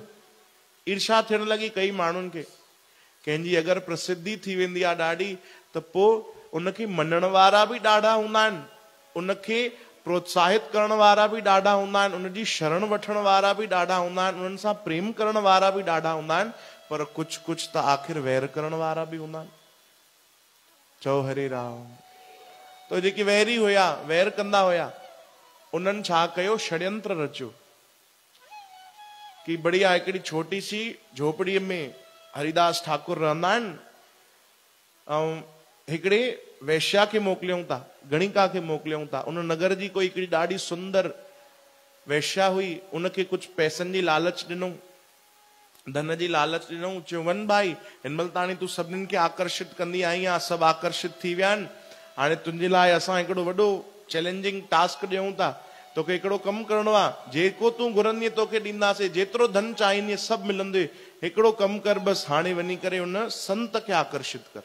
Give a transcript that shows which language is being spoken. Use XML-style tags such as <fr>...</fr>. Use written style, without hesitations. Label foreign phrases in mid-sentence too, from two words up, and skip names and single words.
<sd>ईर्षा थियण लॻी कई माण्हुनि खे। कंहिंजी अगरि प्रसिद्धि थी वेंदी आहे ॾाढी, त पोइ उनखे मञण वारा बि ॾाढा हूंदा आहिनि, उनखे प्रोत्साहित करण वारा बि ॾाढा हूंदा आहिनि, उनजी शरण वठण वारा बि ॾाढा हूंदा आहिनि, उन्हनि सां प्रेम करण वारा बि ॾाढा हूंदा आहिनि, पर कुझु कुझु त आख़िर वैर करण वारा बि हूंदा आहिनि। चओ हरे राम। तो जेके वैरी हुया, वैर कंदा हुया, उन्हनि छा कयो, षड्यंत्र रचियो कि बढ़िया हिकिड़ी</sd> <hi>छोटी सी</hi> <sd>झोपड़ीअ में हरिदास ठाकुर रहंदा आहिनि, ऐं हिकिड़े वैश्या खे मोकिलियूं था, गणिका खे मोकिलियूं था। उन नगर जी कोई हिकिड़ी ॾाढी सुंदर वैश्या हुई, उनखे कुझु पैसनि जी लालच ॾिनऊं, धन जी लालच ॾिनऊं, चयो वञ भाई, हिन महिल ताणी तूं सभिनीनि खे आकर्षित कंदी आई आहे, सभु आकर्षित थी विया आहिनि, हाणे तुंहिंजे लाइ असां हिकिड़ो वॾो</sd> <en>challenging task</en> <sd>ॾियूं था, तोखे हिकिड़ो कमु करिणो आहे, जेको तूं घुरंदीअ तोखे ॾींदासीं, जेतिरो धन चाहींदीअ सभु मिलंदे, हिकिड़ो कमु कर, बसि हाणे वञी करे उन संत खे आकर्षित कर।</sd>